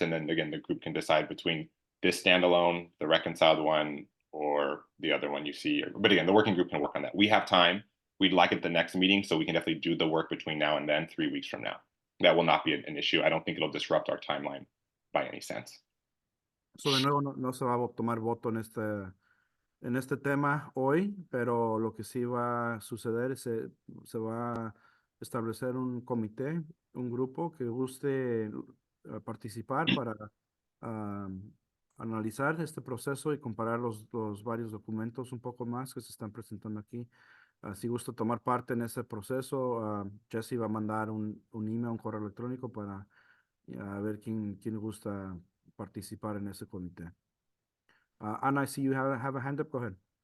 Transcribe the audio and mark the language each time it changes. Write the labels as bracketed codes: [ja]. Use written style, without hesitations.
[en] And then again, the group can decide between this standalone, the reconciled one, or the other one you see. But again, the working group can work on that. We have time. We'd like it the next meeting, so we can definitely do the work between now and then, 3 weeks from now. That will not be an issue. I don't think it'll disrupt our timeline by any sense. [es] So de nuevo, no se va a tomar voto en este tema hoy, pero lo que sí va a suceder, se va a establecer un comité, un grupo que guste participar para analizar este proceso y comparar los varios documentos un poco más que se están presentando aquí. Si gusta tomar parte en ese proceso, Jesse va a mandar un email, un correo electrónico para ver quién gusta participar en ese comité. [en] Anna, I see you have a hand up. Go ahead.